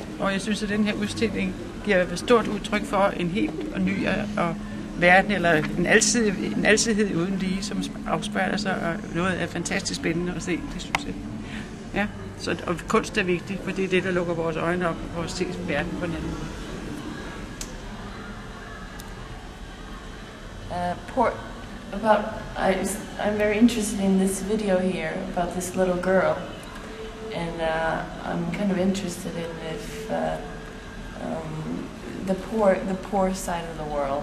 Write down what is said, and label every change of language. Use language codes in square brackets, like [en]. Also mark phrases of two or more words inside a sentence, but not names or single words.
[da] Og jeg synes, at den her udstilling giver et stort udtryk for en helt ny verden, eller en alsidighed uden lige, som afspejler sig, og noget er fantastisk spændende at se, det synes jeg. Ja, og kunst er vigtigt, for det er det, der lukker vores øjne op og ser verden på en anden måde. [en] I'm very interested in this video here about this little girl, and I'm kind of interested in if the poor side of the world.